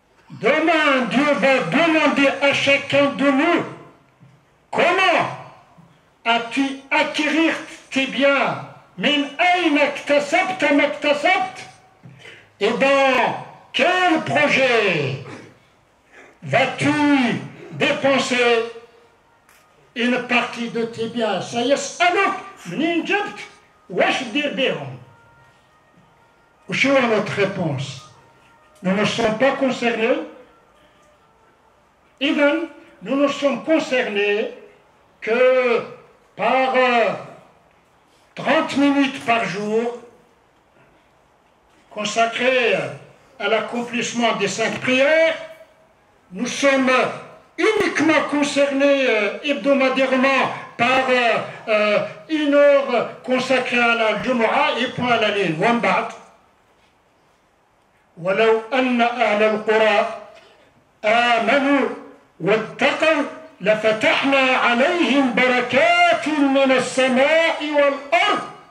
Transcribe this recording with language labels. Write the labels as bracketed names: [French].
[French] Demain, Dieu va demander à chacun de nous comment as-tu acquérir tes biens? [Arabic] Min ayna iktasabta ma iktasabt? [French] Et dans quel projet vas-tu dépenser une partie de tes biens? [Arabic] سيسألك منين جبت واش دير بهم. [French] وشو est notre réponse? Nous ne sommes pas concernés. Even, nous ne sommes concernés que par 30 minutes par jour consacrées à l'accomplissement des 5 prières. Nous sommes uniquement concernés hebdomadairement par 1 heure consacrée à la Jumu'ah et point à la ligne. [Arabic] ولو أن أهل القرى آمنوا واتقوا لفتحنا عليهم بركات من السماء والأرض.